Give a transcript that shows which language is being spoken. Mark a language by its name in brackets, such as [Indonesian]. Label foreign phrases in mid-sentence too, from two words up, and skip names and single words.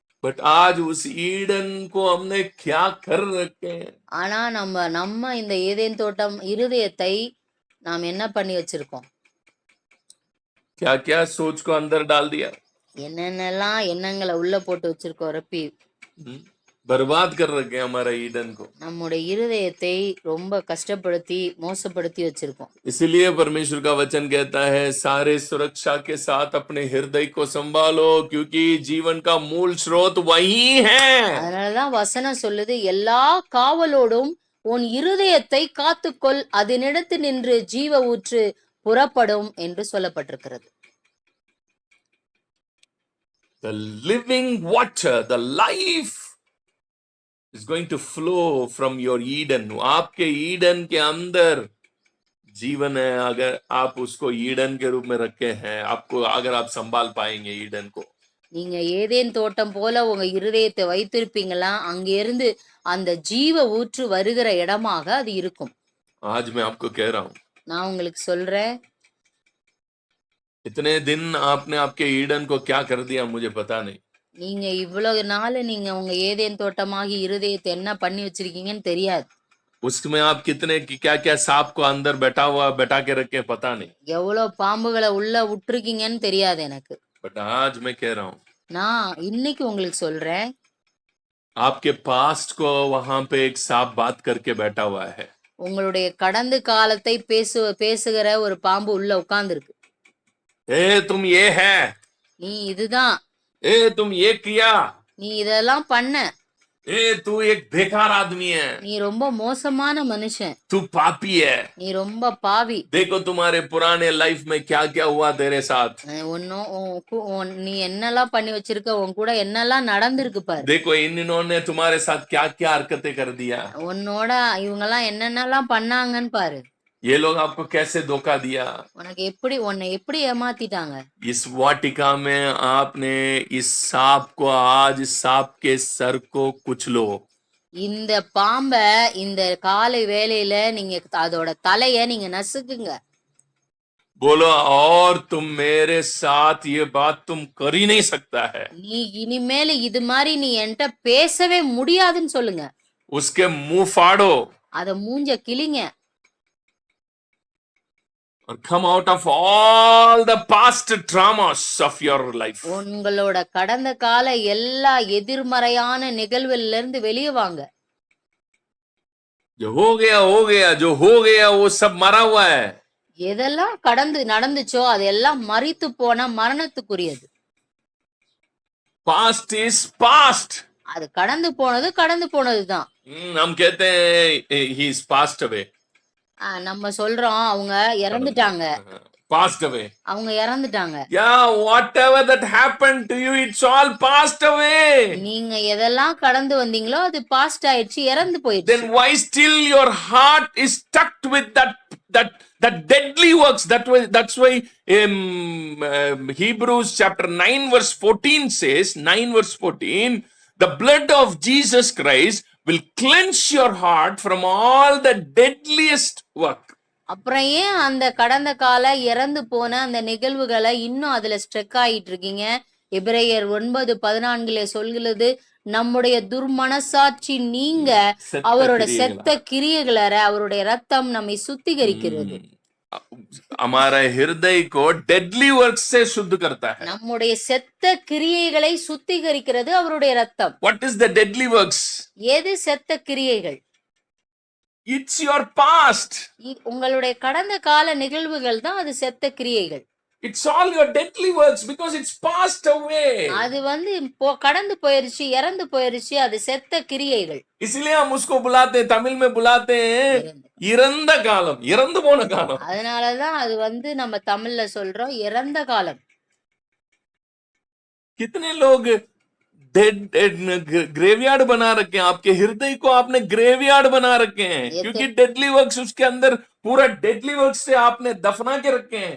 [Hindi] बट आज उस ईडन को हमने क्या कर रखे हैं? [Tamil] ஆனா நம்ம இந்த ஏதேன் தோட்டம் இருதயத்தை நாம் என்ன பண்ணி வச்சிருக்கோம்? [Hindi] क्या क्या सोच को अंदर डाल दिया, [Tamil] என்னென்னலாம் எண்ணங்களை உள்ள போட்டு வச்சிருக்கோம் ரப்பி. [Hindi] बर्बाद कर रखे हैं हमारा ईडन को। [Tamil] நம்முடைய இருதயத்தை ரொம்ப கஷ்டப்படுத்தி மோசப்படுத்தி வச்சிருக்கோம். [Hindi] इसलिए परमेश्वर का वचन कहता है सारे सुरक्षा के साथ अपने हृदय को संभालो, क्योंकि जीवन का मूल स्रोत वही है। [Tamil] அதனாலதான் வசனம் சொல்லுது, எல்லா காவலோடும் உன் இருதயத்தை காத்துக்கொள், அதனிடத்து நின்று ஜீவ ஊற்று புறப்படும் என்று சொல்லப்பட்டிருக்கிறது. [English] The living water, the life is going to flow from your Eden. [Hindi] आपके ईडन के अंदर जीवन है, अगर आप उसको ईडन के रूप में रखे हैं, आपको अगर आप संभाल पाएंगे ईडन को। [Tamil] நீங்க ஏதேன் தோட்டம் போல உங்க இருதயத்தை வைத்திருப்பீங்களா, அங்க இருந்து அந்த ஜீவ ஊற்று வருகிற இடமாக அது இருக்கும். [Hindi] आज मैं आपको कह रहा हूं, [Tamil] நான் உங்களுக்கு சொல்றேன், [Hindi] इतने दिन आपने आपके ईडन को क्या कर दिया मुझे पता नहीं। [Tamil] நீங்க இவ்வளவு நாள் நீங்க உங்க ஏதேன் தோட்டமாகி இருதயத்தை என்ன பண்ணி வச்சிருக்கீங்கன்னு தெரியாது. [Hindi] उसमें आप कितने क्या क्या सांप को अंदर बैठा के रखे पता नहीं। [Tamil] எவ்வளவு பாம்புகளை உள்ள விட்டுருக்கீங்கன்னு தெரியாது எனக்கு. [Hindi] बट आज मैं कह रहा हूं, [Tamil] நான் இன்னைக்கு உங்களுக்கு சொல்றேன், [Hindi] आपके पास्ट को वहां पे एक सांप बात करके बैठा हुआ है। [Tamil] உங்களுடைய கடந்த காலத்தை பேசுகிற ஒரு பாம்பு உள்ள உட்கார்ந்துருக்கு. [Hindi] ए तुम ये है, [Tamil] நீ இதுதான், [Hindi] ए तुम ये किया, [Tamil] நீ இதெல்லாம் பண்ண, [Hindi] ए तू एक बेकार आदमी है, [Tamil] நீ ரொம்ப மோசமான மனுஷன், [Hindi] तू पापी है। [Tamil] நீ ரொம்ப பாவி. [Hindi] देखो तुम्हारे पुराने लाइफ में क्या क्या हुआ तेरे साथ। [Tamil] நீ என்னெல்லாம் பண்ணி வச்சிருக்க, உன் கூட என்னெல்லாம் நடந்திருக்கு பாரு. [Hindi] देखो इन्होंने तुम्हारे साथ क्या क्या हरकतें कर दिया, [Tamil] உன்னோட இவங்கெல்லாம் என்னென்னலாம் பண்ணாங்கன்னு பாரு. [Hindi] ये लोग आपको कैसे धोखा दिया। [Tamil] உன்னை எப்படி ஏமாத்திட்டாங்க. [Hindi] इस वाटिका में आपने इस सांप को, आज सांप के सर को कुचलो। [Tamil] இந்த பாம்ப இந்த காலை வேளையில நீங்க அதோட தலைய நீங்க நசுக்குங்க. [Hindi] बोलो और तुम मेरे साथ ये बात तुम कर ही नहीं सकता है। [Tamil] நீ இனிமேல் இது மாதிரி நீ என்கிட்ட பேசவே முடியாதுன்னு சொல்லுங்க. [Hindi] उसके मुंह फाड़ो [Tamil] அத மூஞ்ச கிளிங்க. [English] और come out of all the past traumas of your life. [Tamil] உங்களோட கடந்த கால எல்லா எதிர்மறையான நிகழ்வுல இருந்து வெளியே வாங்க. [Hindi] जो हो गया, जो हो गया वो सब मरा हुआ है। [Tamil] எதெல்லாம் நடந்துச்சோ அதெல்லாம் மரித்து போன மரணத்துக்குரியது. [English] Past is past. [Tamil] அது கடந்து போனதுதான். [Hindi] हम कहते हैं [English] he is passed away. [Tamil] நம்ம சொல்றோம் அவங்க இறந்துட்டாங்க. [English] Passed away. [Tamil] அவங்க இறந்துட்டாங்க. [English] Yeah, whatever that happened to you, it's all passed away. நீங்க எதெல்லாம் கடந்து வந்தீங்களோ அது பாஸ்ட் ஆயிடுச்சு, இறந்து போயிடுச்சு. Then why still your heart is stuck with that deadly works? That's why Hebrews chapter 9 verse 14 says, 9 verse 14, the blood of Jesus Christ will cleanse your heart from all the deadliest work. [Tamil] அப்புறம் ஏன் அந்த கடந்த கால இறந்து போன அந்த நிகழ்வுகளை இன்னும் அதுல ஸ்ட்ரெக் ஆயிட்டு இருக்கீங்க? எபிரேயர் 9:14 சொல்கிறது, நம்முடைய துர்மனசாட்சி நீங்க அவரோட செத்த கிரியைகள அவருடைய ரத்தம் நம்மை சுத்திகரிக்கிறது. [Hindi] हमारा हृदय को [English] deadly work [Hindi] से शुद्ध करता है. [Tamil] நம்முடைய செத்த கிரியைகளை சுத்திகரிக்கிறது அவருடைய ரத்தம். [English] What is the deadly works? [Tamil] எது செத்த கிரியைகள்? [English] It's your past. [Tamil] உங்களுடைய கடந்த கால நிகழ்வுகள் தான் அது செத்த கிரியைகள். [English] It's all your deadly works because it's passed away. [Tamil] அது கடந்து போயிருச்சு, இறந்து போயிருச்சு, அது செத்த கிரியைகள். [Hindi] इसलिए हम उसको बुलाते हैं, तमिल में बुलाते हैं [Tamil] இறந்த காலம், இறந்து போன காலம். அதனாலதான் அது நம்ம தமிழ்ல சொல்றோம் இறந்த காலம். [Hindi] कितने लोग ग्रेवयार्ड बना रखे हैं, आपके हृदय को आपने ग्रेवयार्ड बना रखे हैं, क्योंकि [English] deadly works [Hindi] उसके अंदर पूरा [English] deadly works [Hindi] से आपने दफना के रखे हैं.